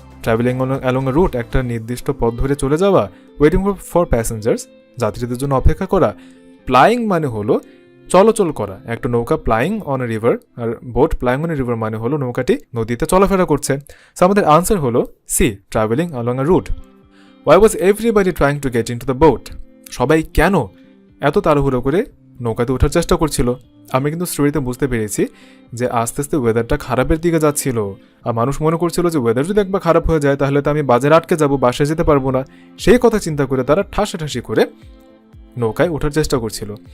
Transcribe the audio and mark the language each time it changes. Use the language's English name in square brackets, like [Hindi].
[Bangla] Travelling along আ root, একটা নির্দিষ্ট পথ ধরে চলে যাওয়া। ওয়েটিং ফর প্যাসেঞ্জার্স, যাত্রীদের জন্য অপেক্ষা করা। প্লাইং মানে হলো চলাচল করা, একটা নৌকা playing on a river, আর boat playing on a river মানে হলো নৌকাটি নদীতে চলাফেরা করছে। সো আমাদের আনসার হলো C, travelling along a root. [English] Why was everybody trying to get into the boat? [Bangla] সবাই কেন এত তাড়াহুড়ো করে নৌকাতে ওঠার চেষ্টা করছিল? আমি কিন্তু স্টোরিতে বুঝতে পেরেছি যে আস্তে আস্তে ওয়েদারটা খারাপের দিকে যাচ্ছিল, আর মানুষ মনে করছিল যে ওয়েদার যদি একবার খারাপ হয়ে যায় তাহলে তো আমি বাজারে আটকে যাব, বাসায় যেতে পারবো না। সেই কথা চিন্তা করে তারা ঠাসাঠাসি করে নৌকায় ওঠার চেষ্টা করছিল।